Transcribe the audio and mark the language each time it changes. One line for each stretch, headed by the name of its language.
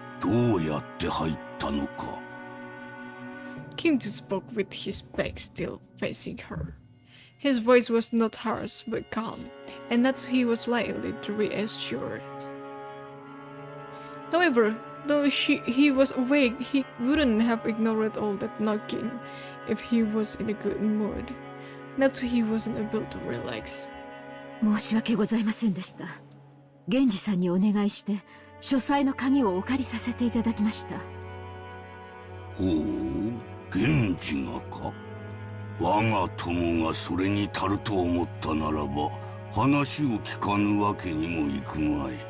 Japanese: どうやって入ったのか。
English: Kinzo spoke with his back still facing her. His voice was not harsh but calm, and Natsuhi was slightly reassured. However, though he was awake, he wouldn't have ignored all that knocking if he was in a good mood. Natsuhi wasn't able to relax.
Japanese: 申し訳ございませんでした。源氏さんにお願いして書斎の鍵をお借りさせていただきました。ほう、源氏がか。我が友がそれに足ると思ったならば話を聞かぬわけにもいくまい。